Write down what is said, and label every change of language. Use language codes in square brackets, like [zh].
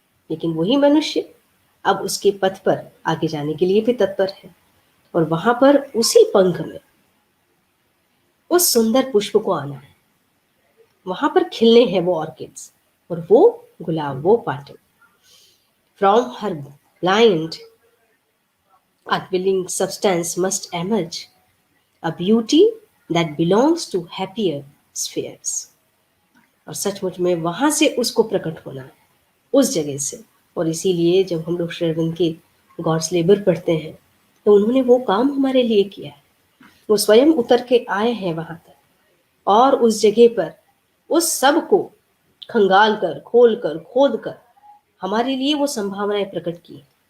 [hi] लेकिन वही मनुष्य अब उसके पथ पर आगे जाने के लिए भी तत्पर है, और वहां पर उसी पंख में उस सुंदर पुष्प को आना है, वहां पर खिलने हैं वो ऑर्किड्स और वो गुलाब, वो पाटल। [en] From her blind unwilling substance must emerge a beauty that belongs to happier spheres। [hi] और सचमुच में वहां से उसको प्रकट होना है, उस जगह से। और इसीलिए जब हम लोग श्री अरविंद के गॉड्स लेबर पढ़ते हैं तो उन्होंने वो काम हमारे लिए किया है, वो स्वयं उतर के आए हैं वहां तक, और उस जगह पर उस सब को खंगाल कर, खोल कर, खोद कर हमारे लिए वो संभावनाएं प्रकट की।